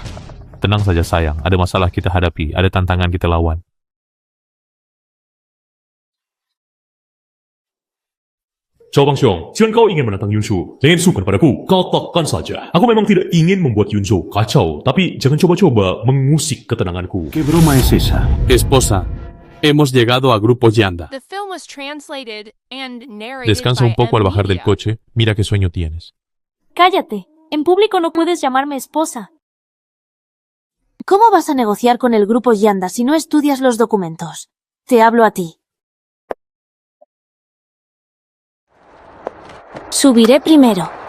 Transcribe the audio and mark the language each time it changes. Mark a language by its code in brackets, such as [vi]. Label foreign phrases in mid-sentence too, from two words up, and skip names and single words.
[id] Tenang saja sayang, ada masalah kita hadapi, ada tantangan kita lawan. Zhao Fangxiong, jika kau ingin menantang Yunshu, jangan sukar padaku. Katakan saja. Aku memang tidak ingin membuat Yunshu kacau, tapi jangan coba-coba mengusik ketenanganku. [es] ¿Qué broma es esa? Esposa, hemos llegado a Grupo Yanda. [en] The film was translated and narrated [es] Descansa un [en] by [es] poco al [en] M [es] bajar del [en] Media. [es] coche, mira qué sueño tienes. Cállate. En público no puedes llamarme esposa. ¿Cómo vas a negociar con el grupo Yanda si no estudias los documentos? Te hablo a ti. Subiré primero.